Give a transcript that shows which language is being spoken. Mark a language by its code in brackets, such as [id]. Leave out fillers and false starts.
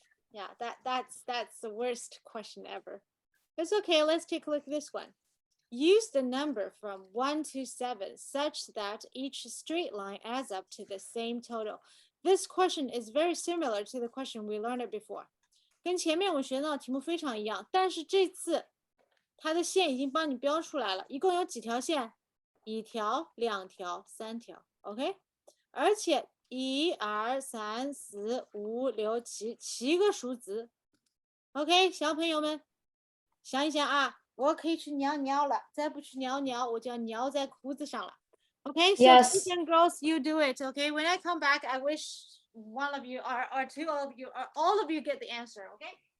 [en] Yeah, that's the worst question ever. It's okay. Let's take a look at this one. Use the number from 1 to 7 such that each straight line adds up to the same total. This question is very similar to the question we learned it before. [zh] 跟前面我学到的题目非常一样，但是这次它的线已经帮你标出来了，一共有几条线？1条、2条、3条 ，OK？而且1、2、3、4、5、6、7个数字 ，OK？小朋友们想一想啊。我可以去尿尿了，再不去尿尿，我就要尿在裤子上了。 [en] Okay, so Yes. boys and girls, you do it. Okay, when I come back, I wish one of you or two of you or all of you get the answer. Okay.